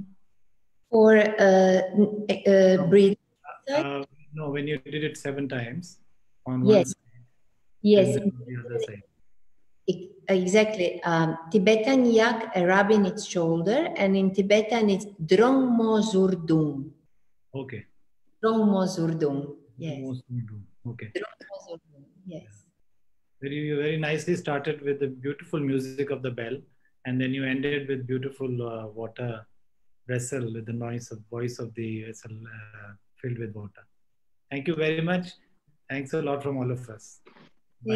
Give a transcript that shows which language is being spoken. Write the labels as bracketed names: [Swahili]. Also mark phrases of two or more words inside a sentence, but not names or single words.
[English] For breathe. No, when you did it 7 times on one Yes. side, Yes. and then on the other side. Exactly. Tibetan yak, a rub in its shoulder, and in Tibetan it's [Tibetan] drong mo zurdung. [English] Okay. [Tibetan] Drong mo zurdung. Yes. [English] Okay. [Tibetan] Drong mo zurdung. [English] Yes. You very nicely started with the beautiful music of the bell, and then you ended with beautiful water vessel with the voice of the vessel filled with water. Thank you very much. Thanks a lot from all of us.